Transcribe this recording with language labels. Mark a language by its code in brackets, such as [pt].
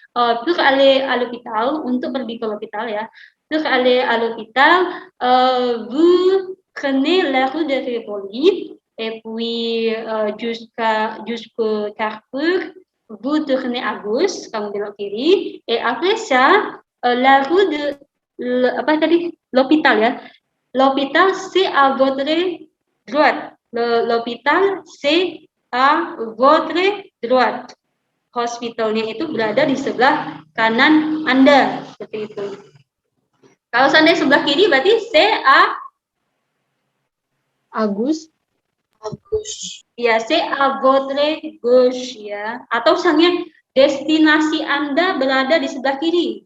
[fr] Pour aller à l'hôpital, [id] untuk pergi ke l'hôpital ya, [fr] pour aller à l'hôpital, vous prenez la rue de Rivoli, et puis jusqu'au carrefour, vous tournez à gauche, [id] kamu belok kiri, [fr] et après ça, la rue de, [id] apa tadi, [fr] l'hôpital ya, l'hôpital, c'est à votre droite. L'hôpital, c'est à votre droite. [id] Hospitalnya itu berada di sebelah kanan Anda. Seperti itu. Kalau seandainya sebelah kiri, berarti [fr] c'est à Agus. Ya, c'est à votre gauche ya. [id] Atau misalnya destinasi Anda berada di sebelah kiri.